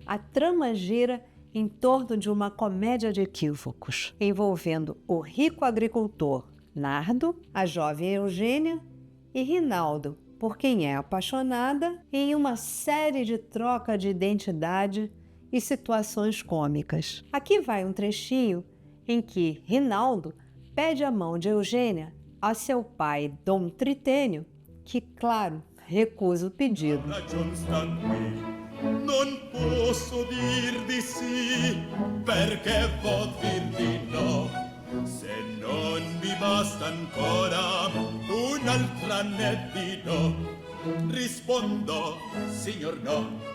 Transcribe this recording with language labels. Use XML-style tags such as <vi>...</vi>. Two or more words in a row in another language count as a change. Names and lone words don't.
<pt>A trama gira em torno de uma comédia de equívocos, envolvendo o rico agricultor Nardo, a jovem Eugênia e Rinaldo, por quem é apaixonada, em uma série de troca de identidade e situações cômicas. Aqui vai um trechinho em que Rinaldo pede a mão de Eugênia a seu pai, Dom Tritênio, que, claro, recusa o pedido.</pt> <it>Non posso dir di sì, perché vo dir di no. Se non vi basta ancora un'altra né di no, rispondo, signor no.</it>